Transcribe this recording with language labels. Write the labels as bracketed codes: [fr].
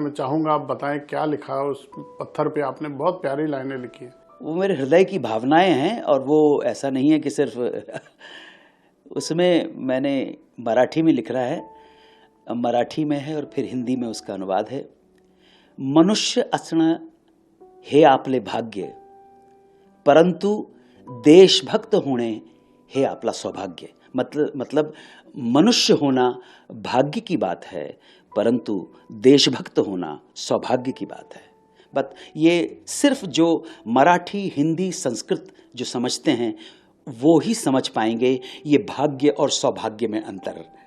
[hi] मैं चाहूँगा आप बताएं क्या लिखा है उस पत्थर पे। आपने बहुत प्यारी लाइनें लिखी हैं। वो मेरे हृदय की भावनाएं हैं, और वो ऐसा नहीं है कि सिर्फ उसमें मैंने मराठी में लिख रहा है, मराठी में है और फिर हिंदी में उसका अनुवाद है। [mr] मनुष्य असणं हे आपले भाग्य, परंतु देशभक्त होणे हे आपला सौभाग्य। [hi] मतलब मनुष्य होना भाग्य की बात है, परंतु देशभक्त होना सौभाग्य की बात है। बट ये सिर्फ जो मराठी, हिंदी, संस्कृत जो समझते हैं वो ही समझ पाएंगे ये भाग्य और सौभाग्य में अंतर।